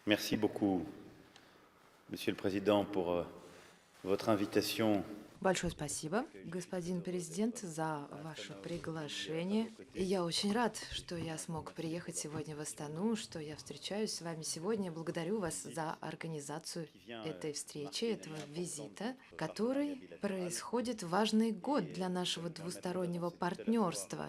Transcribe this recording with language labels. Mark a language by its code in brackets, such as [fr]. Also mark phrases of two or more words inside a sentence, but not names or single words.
[fr] Merci beaucoup, Monsieur le Président, pour votre invitation. [ru] Большое спасибо, господин президент, за ваше приглашение. И я очень рад, что я смог приехать сегодня в Астану, что я встречаюсь с вами сегодня. Благодарю вас за организацию этой встречи, этого визита, который происходит в важный год для нашего двустороннего партнерства.